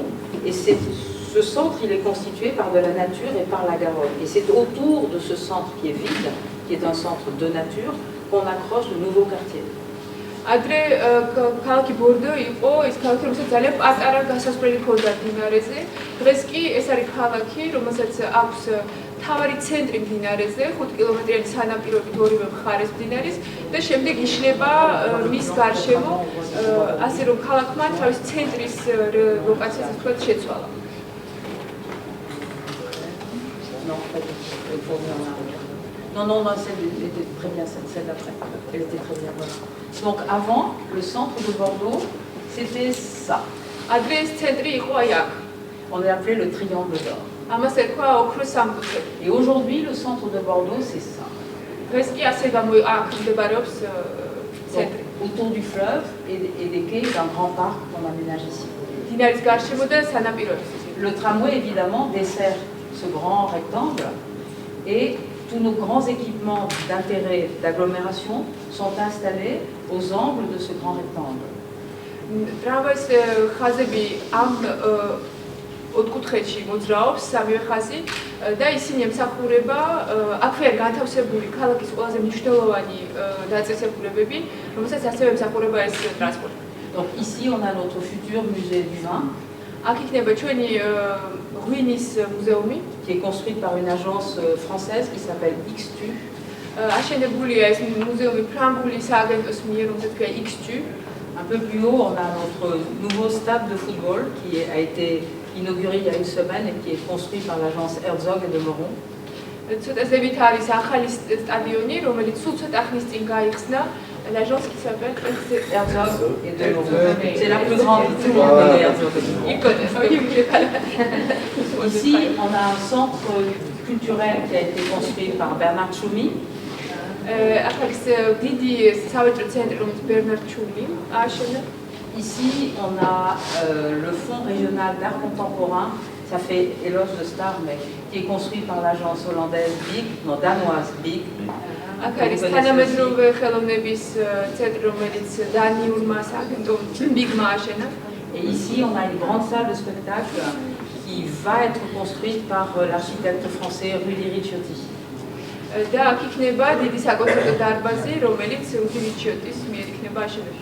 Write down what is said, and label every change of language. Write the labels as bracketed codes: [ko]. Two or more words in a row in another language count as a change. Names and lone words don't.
[fr] Et ce centre, il est constitué par de la nature et par la Garonne. Et c'est autour de ce centre qui est vide, qui est un centre de nature, qu'on accroche de nouveaux quartiers. [ka] ადრე ქალაქი ბორდო იყო ის ქალაქი, რომელსაც ძალიან პატარა გასასვლელი ჰქონდა მდინარეზე. დღეს კი ეს არის ქალაქი, რომელსაც აქვს თავარი ცენტრი მდინარეზე, 5 კილომეტრიანი სანაპიროებით ორივე მხარეს მდინარის და შემდეგ იშლება მის გარშემო, ასე რომ ქალაქმა თავის ცენტრის ლოკაციას თქვათ შეცვალა. [fr] Non, celle était très bien, celle d'après. Elle était très bien, voilà. Donc avant, le centre de Bordeaux, c'était ça. [ka] ადრე ეს ცენტრი იყო აი აქ. [fr] On l'a appelé le triangle d'or. [ka] ამას ერქვა ოქროს სამკუთხედი. [fr] Et aujourd'hui, le centre de Bordeaux, c'est ça. [ka] დღეს კი ასე აქ მდებარეობს ცენტრი. [fr] Autour du fleuve et des quais d'un grand parc qu'on aménage ici. [ka] მდინარის გარშემო და სანაპიროების. [fr] Le tramway, évidemment, dessert ce grand rectangle et tous nos grands équipements d'intérêt d'agglomération sont installés aux angles de ce grand rectangle. [ka] Tramvays ხაზები ამ ოთხკუთხედში მოძრაობს სამივე ხაზი და ისინი ემსახურება აქვეა განთავსებული ქალაქის ყველაზე მნიშვნელოვანი დაწესებულებები, რომელსაც ასევე ემსახურება ეს ტრანსპორტი. [fr] Donc ici on a notre futur musée du vin. [ka] აქ იქნება ჩვენი ღვინის მუზეუმი, [fr] qui est construite par une agence française qui s'appelle XTU. [ka] აშენებულია ეს მუზეუმი ფრანგული სააგენტოს მიერ, რომელსაც ქვია XTU. [fr] Un peu plus haut, on a notre nouveau stade de football qui a été inauguré il y a une semaine et qui est construit par l'agence Herzog et de Moron. [ka] ცოტაზევით არის ახალი სტადიონი, რომელიც სულ ცოტა ხნის წინ გაიხსნა. [fr] L'agence qui s'appelle Herzog et de Moron. C'est la plus grande, tout le monde connaît Herzog et de Moron. Il connaît, oui, il voulait pas la... Ici, on a un centre culturel qui a été construit par Bernard Tchoumi. [ka] ახლა დიდი სავაჭრო ცენტრი, რომელიც ბერნარდ ჩუმი ააშენა. [fr] Ici, on a le Fonds régional d'art contemporain, ça fait éloge de star, mais qui est construit par l'agence hollandaise BIG, non, danoise BIG. [ka] აქ არის თანამედროვე ხელოვნების ცენტრი, რომელიც დანიურმა სააგენტომ BIG-მა ააშენა. [fr] Et ici, on a une grande salle de spectacle qui va être construite par l'architecte français Rudy Ricciotti. [ka] და აქ იქნება დიდი საკონცერტო დარბაზი, რომელიც რუდი რიჩიოტის მიერ იქნება აშენებული.